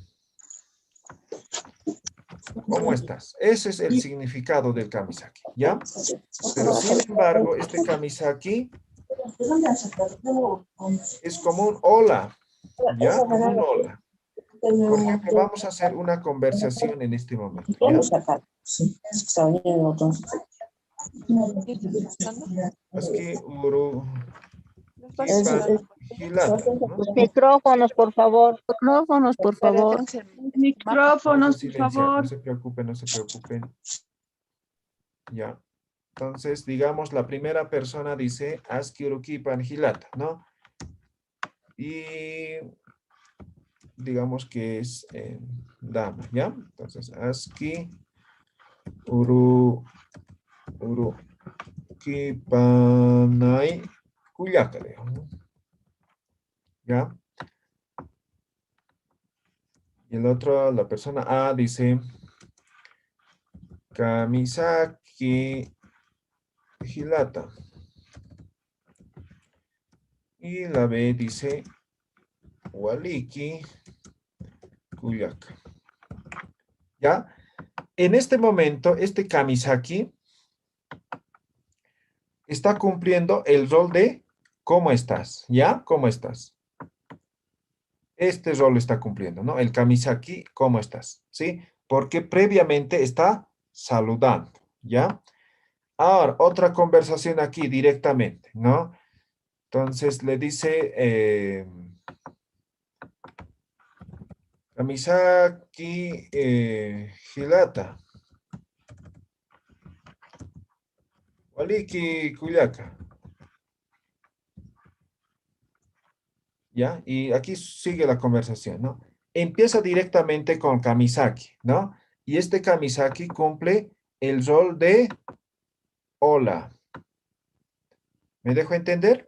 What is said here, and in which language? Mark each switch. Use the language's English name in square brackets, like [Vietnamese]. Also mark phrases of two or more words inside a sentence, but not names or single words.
[Spanish] ¿Cómo estás? Ese es el significado del kamisaki, ¿ya? Pero sin embargo, este kamisaki es como un hola, ¿ya? Como un hola. Por ejemplo, vamos a hacer una conversación en este momento, ¿ya? [Aymara] Aski uru kipan hilata, [Spanish] ¿no? Micrófonos, por favor. Micrófonos, por favor. Vamos a Micrófonos, por silenciar, favor. no se preocupen, no se preocupen. Ya. Entonces, digamos, la primera persona dice [Aymara] Aski uru kipan hilata, [Spanish] ¿no? Y digamos que es dama, ¿ya? Entonces, [Aymara] Aski uru kipanay kuyaka, [Spanish] ¿no? ¿Ya? Y el otro, la persona A dice [Aymara] kamisaki hilata. [Spanish] Y la B dice [Aymara] waliki kuyaka. [Spanish] ¿Ya? En este momento, este kamisaki está cumpliendo el rol de ¿cómo estás? ¿Ya? ¿Cómo estás? Este rol está cumpliendo, ¿no? El kamisaki, ¿cómo estás? ¿Sí? Porque previamente está saludando, ¿ya? Ahora, otra conversación aquí directamente, ¿no? Entonces le dice [Aymara] kamisaki hilata. Waliki kuyaka. [Spanish] ¿Ya? Y aquí sigue la conversación, ¿no? Empieza directamente con kamisaki, ¿no? Y este kamisaki cumple el rol de hola. ¿Me dejo entender?